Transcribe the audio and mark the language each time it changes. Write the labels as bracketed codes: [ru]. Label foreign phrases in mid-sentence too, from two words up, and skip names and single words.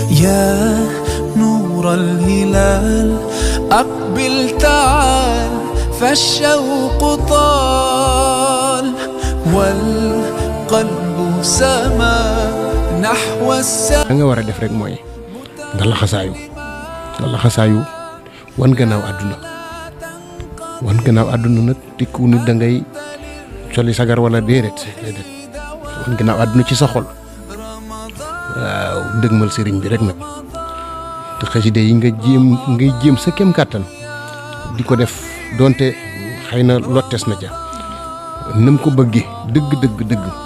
[ar] يا نور الهلال أقبل تعال فالشوق طال والقلب سما نحو السماء. [wo] nga war a def rek mooy nga laxasaayu wan gannaaw àdduna nag tikku nit da ngay soli sagar wala déedéet wan gannaaw àdduna ci sa xol waaw dëgmal sëriñ bi rek nag te xasida yi ngay jéem sa kem kàttan di ko def donte xëy na lottes na ca nam ko bëggee dëgg